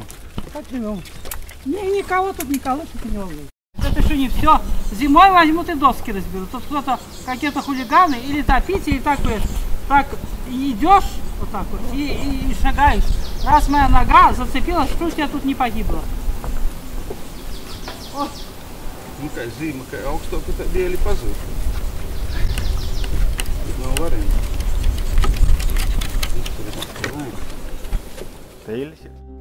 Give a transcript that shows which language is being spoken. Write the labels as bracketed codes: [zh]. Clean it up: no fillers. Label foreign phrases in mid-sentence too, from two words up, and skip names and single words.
[ru] Как живем. Никого тут не волнует. Это еще не все. Зимой возьмут и доски разберут. Тут кто-то, какие-то хулиганы, или топить, или так идешь вот так вот и шагаешь. Раз моя нога зацепилась, что я тут не погибла. Вот. [lv] Nu, kā zīme, kā augstāk, tad dēļi pazūd. Nav variantu. Teilis.